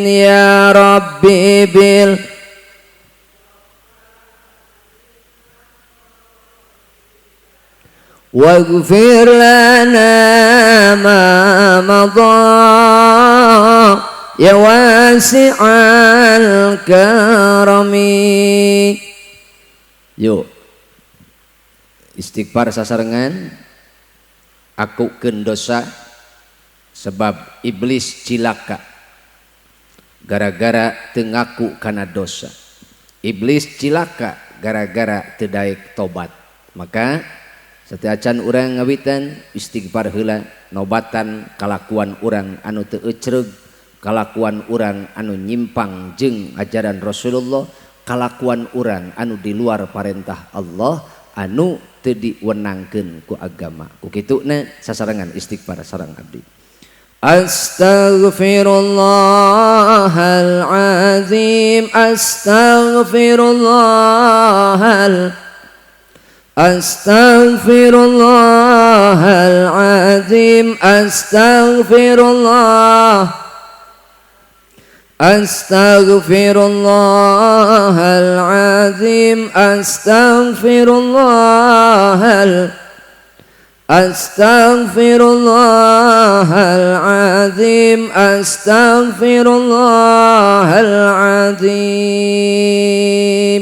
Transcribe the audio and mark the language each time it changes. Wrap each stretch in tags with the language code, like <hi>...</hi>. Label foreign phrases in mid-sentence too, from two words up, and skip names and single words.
<ar>يا ربي بل واغفر لنا ما مضى يا واسع الكرم.</ar> <su>Yuk istighfar sasarengan, akukeun dosa sebab iblis cilaka gara-gara teu ngaku kana dosa. Iblis cilaka gara-gara teu daek tobat. Maka setiacan urang ngawitan istighfar heula, nobatan kalakuan urang anu teu ecreug, kalakuan urang anu nyimpang jeung ajaran Rasulullah, kalakuan urang anu di luar parentah Allah, anu teu diwenangkeun ku agama. Ku kituna sasarangan istighfar sareng abdi.</su> <ar>أستغفر الله العظيم, أستغفر الله أستغفر الله العظيم، أستغفر الله, أستغفر الله العظيم، أستغفر الله العظيم، أستغفر الله العظيم.</ar>